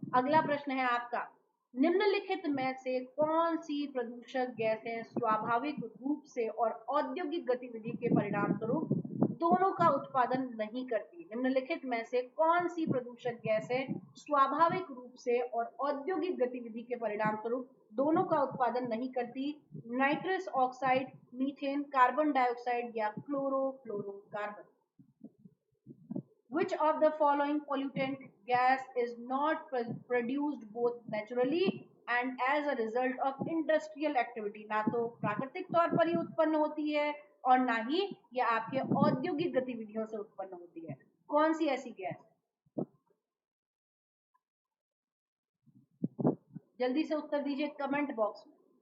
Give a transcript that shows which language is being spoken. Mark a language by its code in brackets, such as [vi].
[hi] अगला प्रश्न है आपका, निम्नलिखित में से कौन सी प्रदूषक गैसें स्वाभाविक रूप से और औद्योगिक गतिविधि के परिणाम स्वरूप दोनों का उत्पादन नहीं करती? निम्नलिखित में से कौन सी प्रदूषक गैसें स्वाभाविक रूप से और औद्योगिक गतिविधि के परिणाम स्वरूप दोनों का उत्पादन नहीं करती? Nitrous oxide, methane, carbon dioxide या chlorofluorocarbon? [en] Which of the following pollutant gas is not produced both naturally and as a result of industrial activity? [hi] ना तो प्राकृतिक तौर पर ही उत्पन्न होती है और ना ही ये आपके औद्योगिक गतिविधियों से उत्पन्न होती है। कौन सी ऐसी गैस? जल्दी से उत्तर दीजिए कमेंट बॉक्स में।